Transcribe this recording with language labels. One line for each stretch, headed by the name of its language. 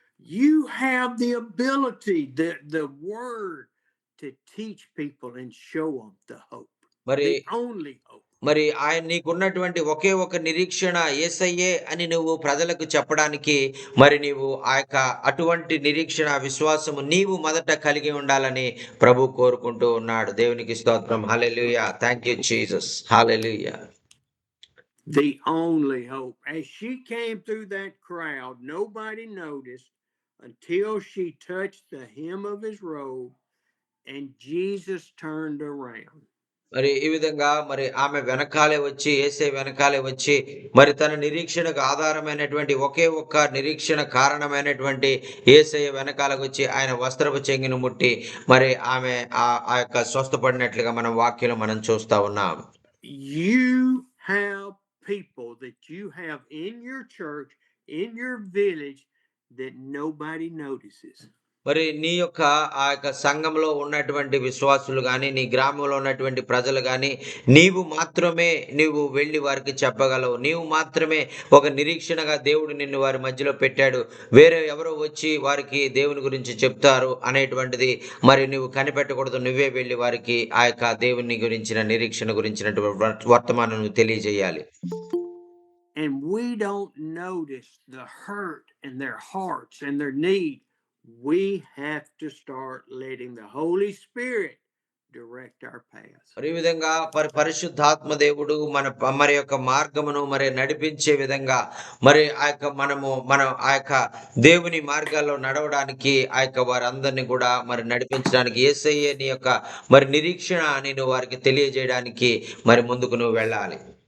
English: You have the ability, the word to teach people and show them the hope.
Telugu: మరి
English: The only hope.
Telugu: మరి ఆయన నీకున్నటువంటి ఒకే ఒక నిరీక్షణ యేసయ్యే అని నువ్వు ప్రజలకు చెప్పడానికి మరి నీవు ఆ యొక్క అటువంటి నిరీక్షణ విశ్వాసము నీవు మొదట కలిగి ఉండాలని ప్రభు కోరుకుంటూ ఉన్నాడు. దేవునికి స్తోత్రం. హల్లెలూయా.
English: Thank you Jesus.
Telugu: Hallelujah.
English: The only hope. As she came through that crowd, nobody noticed until she touched the hem of his robe and Jesus turned around.
Telugu: మరి ఈ విధంగా మరి ఆమె వెనకాలే వచ్చి యేసే వెనకాలే వచ్చి మరి తన నిరీక్షణకు ఆధారమైనటువంటి ఒకే ఒక్క నిరీక్షణ కారణమైనటువంటి యేసయ్య వెనకాలకు వచ్చి ఆయన వస్త్రపు చెంగును ముట్టి మరి ఆమె ఆ యొక్క స్వస్థపడినట్లుగా మనం వాక్యంలో మనం చూస్తా ఉన్నాం.
English: You have people that you have in your church, in your village, that nobody notices?
Telugu: మరి నీ యొక్క ఆ యొక్క సంఘంలో ఉన్నటువంటి విశ్వాసులు గాని, నీ గ్రామంలో ఉన్నటువంటి ప్రజలు గాని, నీవు వెళ్లి వారికి చెప్పగలవు. నీవు మాత్రమే ఒక నిరీక్షణగా దేవుడు నిన్ను వారి మధ్యలో పెట్టాడు. వేరే ఎవరో వచ్చి వారికి దేవుని గురించి చెప్తారు అనేటువంటిది మరి నువ్వు కనిపెట్టకూడదు. నువ్వే వెళ్లి వారికి ఆ యొక్క దేవుని గురించిన నిరీక్షణ గురించినటువంటి వర్తమానం నువ్వు తెలియజేయాలి.
English: And we don't notice the hurt in their hearts and their need. We have to start letting the Holy Spirit direct our paths.
Telugu: మరి ఈ విధంగా పరిశుద్ధాత్మ దేవుడు మరి యొక్క మార్గమును మరి నడిపించే విధంగా మరి మనం ఆ యొక్క దేవుని మార్గాల్లో నడవడానికి ఆ యొక్క వారందరినీ కూడా మరి నడిపించడానికి యేసయ్యే నీ యొక్క మరి నిరీక్షణ అని నువ్వు వారికి తెలియజేయడానికి మరి ముందుకు నువ్వు వెళ్ళాలి.